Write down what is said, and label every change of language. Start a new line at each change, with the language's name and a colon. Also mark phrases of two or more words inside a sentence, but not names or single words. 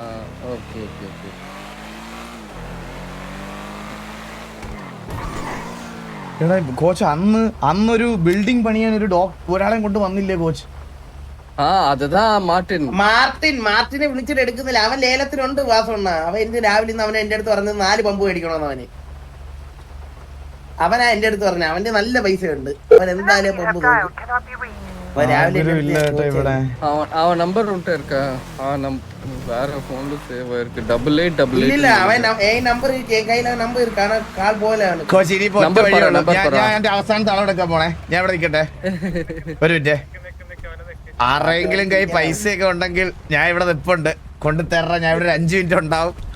Malayalam: എടാ കോച്ച്, അന്നൊരു ബിൽഡിംഗ് പണിയാൻ ഒരാളെയും കൊണ്ട് വന്നില്ലേ കോച്ച്? മാർട്ടിനെ വിളിച്ചിട്ട് എടുക്കുന്നില്ല. അവൻ ലേലത്തിനുണ്ട് വാസണ്ണ. അവൻ ഇന്ന് രാവിലെ അവൻ എന്റെ അടുത്ത് പറഞ്ഞത് 4 പമ്പ് മേടിക്കണമെന്ന്. അവനാ എന്റെ അടുത്ത് പറഞ്ഞ അവന്റെ നല്ല പൈസ ഉണ്ട്. അവൻ എന്തായാലും പമ്പ്
Tamil: அவன் நம்பர் உன்ட்ட இருக்கா? வேற போன்ல சேவ் ஆயிருக்கு. 8888.
Malayalam: അവൻ നമ്പർ കയ്യില നമ്പർ ഇരിക്കാണ്. കാൾ പോലെ കോച്ച് ഇനി ഞാൻ എന്റെ അവസാനത്തെ അളവെടുക്കാൻ പോണേ. ഞാൻ ഇവിടെ നിൽക്കട്ടെ ഒരു മിനിറ്റ്. ആരെങ്കിലും കൈ പൈസയൊക്കെ ഉണ്ടെങ്കിൽ ഞാൻ ഇവിടെ നിപ്പുണ്ട്. കൊണ്ട് തരണ, ഞാൻ ഇവിടെ ഒരു 5 മിനിറ്റ് ഉണ്ടാവും.